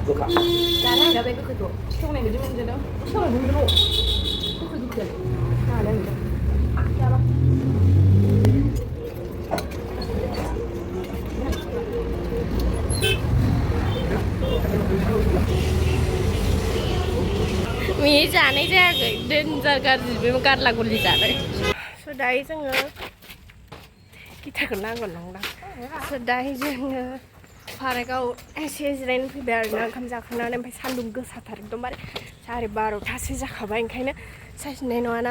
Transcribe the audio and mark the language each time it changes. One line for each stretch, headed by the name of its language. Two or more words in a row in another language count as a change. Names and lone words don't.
Vietnamese: Được ạ. Giả này là bên cái cửa. Trong này mình đi đâu? Trong này mình đi đâu? Cái cửa kia. À đây rồi. À ra đó.
Bodo: मी जानाय जायाखै डेन्जार गाज्रि बे गारला गुरलि जानाय स' दायो जोङो गिटारखौ नांगौ नंदां स' दायो जोङो पार्कआव एसे जिरायनो फैबाय आरोना ओंखाम जाखांनानै ओमफ्राय सान्दुं गोसाथार एकदमबारे 12:30 जाखाबाय ओंखायनो सायसिनाय नङाना